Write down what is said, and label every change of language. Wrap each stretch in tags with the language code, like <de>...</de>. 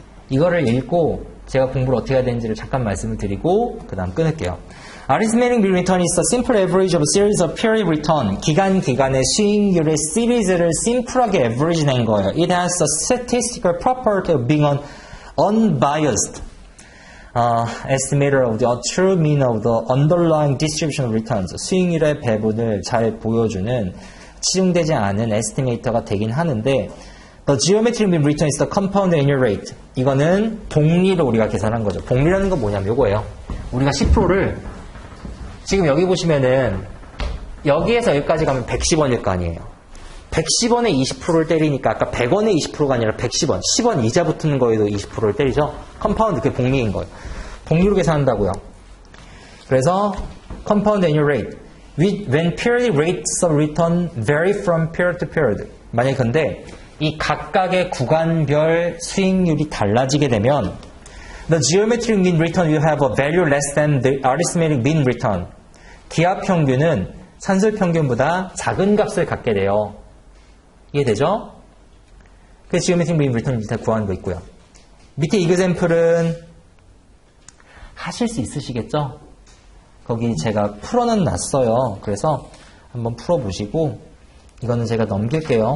<ko>이거를 읽고 제가 공부를 어떻게 해야 되는지를 잠깐 말씀을 드리고 그 다음 끊을게요.</ko> <en>Arithmetic mean return is a simple average of a series of periodic return.</en> <ko>기간의 수익률의 시리즈를 심플하게 average 낸 거예요.</ko> <en>It has a statistical property of being an unbiased estimator of the true mean of the underlying distribution of returns.</en> <ko>수익률의 배분을 잘 보여주는 치중되지 않은 에스티메이터가 되긴 하는데,</ko> <en>the geometric mean return is the compound annual rate.</en> <ko>이거는 복리를 우리가 계산한 거죠. 복리라는 건 뭐냐면 이거예요. 우리가 10%를 지금 여기 보시면은 여기에서 여기까지 가면 110원일 거 아니에요. 110원에 20%를 때리니까 아까 100원에 20%가 아니라 110원, 10원 이자 붙는 거에도 20%를 때리죠. 컴파운드, 그게 복리인 거예요. 복리로 계산한다고요. 그래서</ko> <en>compound annual rate, when periodic rates of return vary from period to period.</en> <ko>만약에 근데 이 각각의 구간별 수익률이 달라지게 되면</ko> <en>The geometric mean return will have a value less than the arithmetic mean return.</en> <ko>기하 평균은 산술 평균보다 작은 값을 갖게 돼요. 이해되죠? 그래서 geometric mean return 밑에 구하는 거 있고요. 밑에 example은 하실 수 있으시겠죠? 거기 제가 풀어는 놨어요. 그래서 한번 풀어보시고 이거는 제가 넘길게요.</ko>